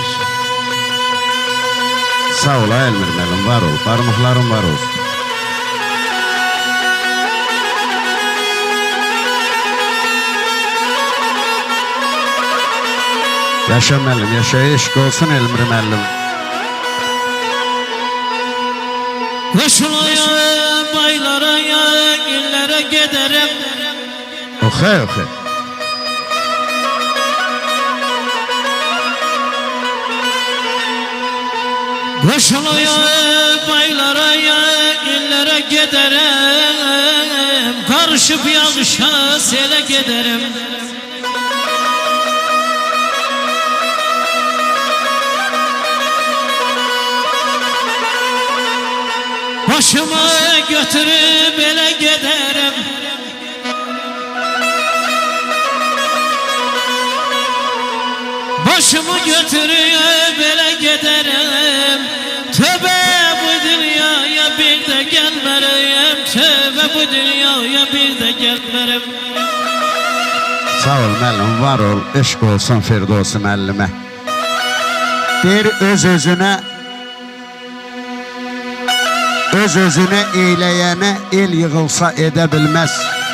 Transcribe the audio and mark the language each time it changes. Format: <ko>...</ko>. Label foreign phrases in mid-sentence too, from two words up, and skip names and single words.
<az>Sağ ol Elmir müəllim, var ol. Barmaqların var olsun. Yaşa müəllim, yaşa. Eşq olsun Elmir müəllim.</az> <tr>Koşulaya, baylara, illere giderim.</tr> <az>Oxey, oxey.</az> <tr>Koşulaya, baylara, illere giderim. Karışıp yanlışa sele giderim. Başımı götürüp ele giderim. Başımı götürüp ele giderim. Tövbe bu dünyaya bir de gelmereyim. Tövbe bu dünyaya bir de gelmereyim.</tr> <az>Sağ ol müəllim, var ol. Eşq olsun Firdevsi müəllimə. Deyir öz-özünə öz-özünə eyləyənə el yığılsa edə bilməz.</az>